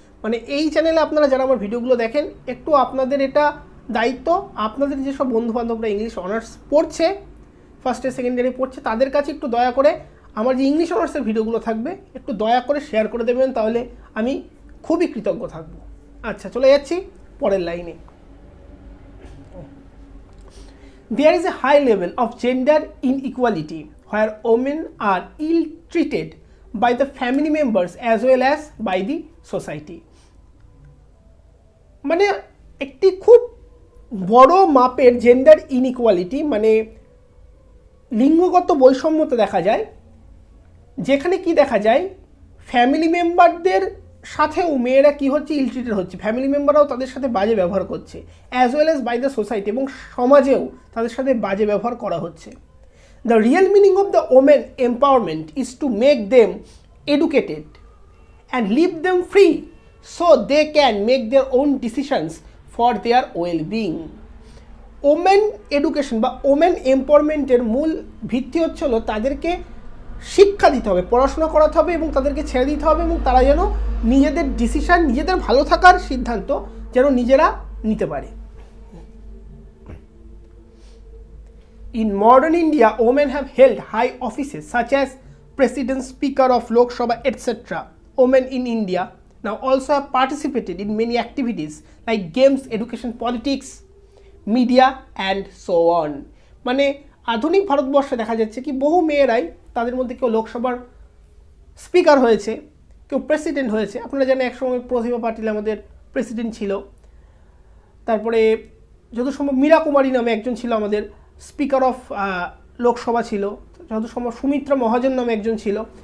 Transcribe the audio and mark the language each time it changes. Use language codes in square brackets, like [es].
[bn] মানে এই চ্যানেলে আপনারা যারা আমার ভিডিওগুলো দেখেন, একটু আপনাদের এটা দায়িত্ব, আপনাদের যেসব বন্ধুবান্ধবরা ইংলিশ অনার্স পড়ছে, ফার্স্ট ইয়ার সেকেন্ড ইয়ারে পড়ছে, তাদের কাছে একটু দয়া করে আমার যে ইংলিশ অনার্সের ভিডিওগুলো থাকবে একটু দয়া করে শেয়ার করে দেবেন, তাহলে আমি খুবই কৃতজ্ঞ থাকবো। আচ্ছা, চলে যাচ্ছি পরের লাইনে। [en] There is a high level of gender inequality where women are ill-treated by the family members as well as by the society. [bn] মানে একটি খুব বড় মাপের জেন্ডার ইনইকুয়ালিটি, মানে লিঙ্গগত বৈষম্যতা দেখা যায়, যেখানে কি দেখা যায় ফ্যামিলি মেম্বারদের সাথেও মেয়েরা কি হচ্ছে, ইলট্রিটেড হচ্ছে, ফ্যামিলি মেম্বাররাও তাদের সাথে বাজে ব্যবহার করছে, [en] as well as by the society, [bn] এবং সমাজেও তাদের সাথে বাজে ব্যবহার করা হচ্ছে। [en] The real meaning of the women empowerment is to make them educated and leave them free so they can make their own decisions for their well being. [bn] Women education বা women এম্পাওয়ারমেন্টের মূল ভিত্তি হচ্ছে হলো তাদেরকে শিক্ষা দিতে হবে, পড়াশোনা করাতে হবে এবং তাদেরকে ছেড়ে দিতে হবে, এবং তারা যেন নিজেদের ডিসিশন, নিজেদের ভালো থাকার সিদ্ধান্ত যেন নিজেরা নিতে পারে। [en] In modern India women have held high offices such as president, speaker of Lok Sabha etcetera. Women in India now also have participated in many activities like games, education, politics, media and so on. [bn] মানে আধুনিক ভারতবর্ষে দেখা যাচ্ছে কি বহু মেয়েরাই, তাদের মধ্যে কেউ লোকসভার স্পিকার হয়েছে, কেউ প্রেসিডেন্ট হয়েছে। আপনারা জানেন একসময় প্রতিভা পাটিল আমাদের প্রেসিডেন্ট ছিল, তারপরে যত সম্ভব মীরা কুমারী নামে একজন ছিল আমাদের স্পিকার অফ লোকসভা ছিল, যত সম্ভব সুমিত্রা মহাজন নামে একজন ছিল।